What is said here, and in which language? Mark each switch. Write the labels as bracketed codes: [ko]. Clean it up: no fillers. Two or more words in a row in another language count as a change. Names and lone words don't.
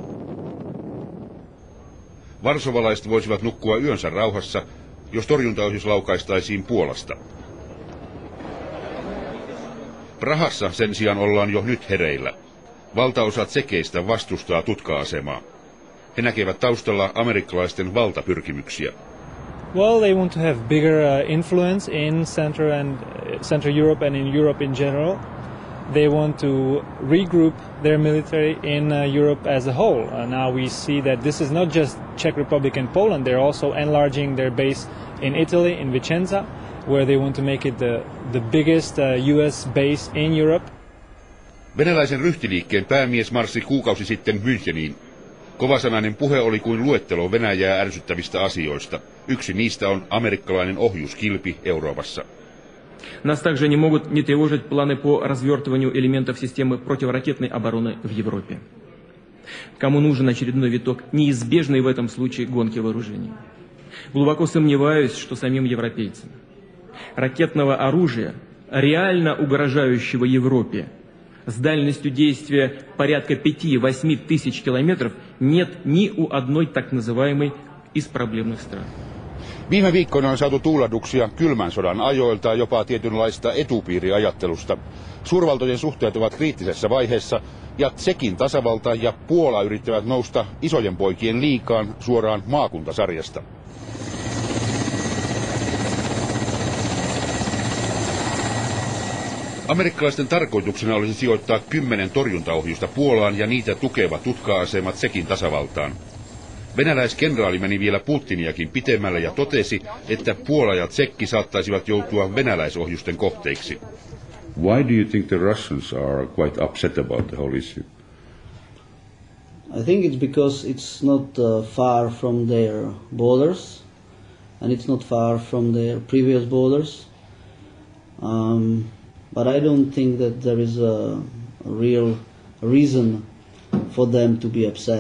[fi] Varsovalaiset voisivat nukkua yönsä rauhassa, jos torjuntaohjus laukaistaisiin Puolasta. Prahassa sen sijaan ollaan jo nyt hereillä. Valtaosa tsekeistä vastustaa tutka-asemaa. He näkevät taustalla amerikkalaisten valtapyrkimyksiä. [en] Well, they want to have bigger influence in Central Europe and in Europe in general. They want to regroup their military in Europe as a whole. Now we see that this is not just Czech Republic and Poland. They're also enlarging their base in Italy, in Vicenza, where they want to make it the biggest US base in Europe. [fi] Venäläisen ryhtiliikkeen päämies marssi kuukausi sitten Müncheniin. Kovasanainen puhe oli kuin luettelo Venäjää ärsyttävistä asioista. Yksi niistä on amerikkalainen ohjuskilpi Euroopassa. [ru] Нас также не могут не тревожить планы по развертыванию элементов системы противоракетной обороны в Европе. Кому нужен очередной виток неизбежной в этом случае гонки вооружений? Глубоко сомневаюсь, что самим европейцам. Ракетного оружия, реально угрожающего Европе, с дальностью действия порядка 5-8 тысяч километров нет ни у одной так называемой из проблемных стран. [fi] Viime viikkoina on saatu tuulahduksia kylmän sodan ajoilta, jopa tietynlaista etupiiriajattelusta. Suurvaltojen suhteet ovat kriittisessä vaiheessa ja Tšekin tasavalta ja Puola yrittävät nousta isojen poikien liigaan suoraan maakuntasarjasta. Amerikkalaisten tarkoituksena olisi sijoittaa 10 torjuntaohjusta Puolaan ja niitä tukeva tutka-asema Tšekin tasavaltaan. Venäläiskenraali meni vielä Putiniakin pitemmälle ja totesi, että Puola ja Tšekki saattaisivat joutua venäläisohjusten kohteiksi. [en] Why do you think the Russians are quite upset about the whole issue? I think it's because it's not far from their borders, and it's not far from their previous borders. But I don't think that there is a real reason for them to be upset.